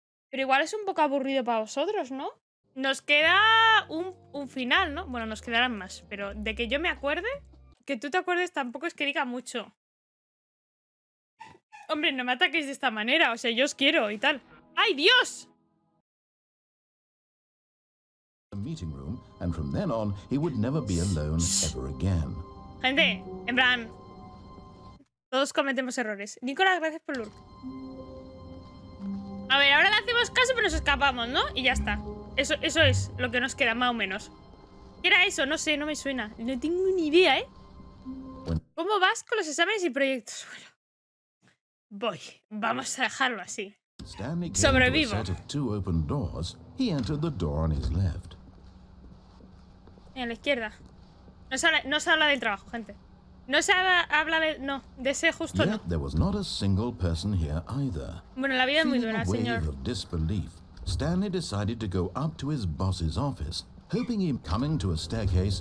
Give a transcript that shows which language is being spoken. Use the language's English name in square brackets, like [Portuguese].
[Spanish] Pero igual es un poco aburrido para vosotros, ¿no? Nos queda un final, ¿no? Bueno, nos quedarán más. Pero de que yo me acuerde... Que tú te acuerdes tampoco es que diga mucho. Hombre, no me ataquéis de esta manera. O sea, yo os quiero y tal. ¡Ay, Dios! [English] The meeting room, and from then on, he would never be alone ever again. [Spanish] Gente, en plan... Todos cometemos errores. Nicolás, gracias por lurk. A ver, ahora le hacemos caso, pero nos escapamos, ¿no? Y ya está. Eso es lo que nos queda, más o menos. ¿Qué era eso? No sé, no me suena. No tengo ni idea, ¿eh? ¿Cómo vas con los exámenes y proyectos? Bueno, vamos a dejarlo así. [English] Stanley came [Spanish] Sobrevivo. [English] to a set of two open doors. He entered the door on his left. [Spanish] A la izquierda. No se habla del trabajo, gente. No se habla de... No, de ese justo no. [English] Yet there was not a single person here either. [Spanish] Bueno, la vida es muy [English] Feeling [Spanish] dura, [English] a wave [Spanish] señor. [English] of disbelief, Stanley decided to go up to his boss's office, hoping him coming to a staircase.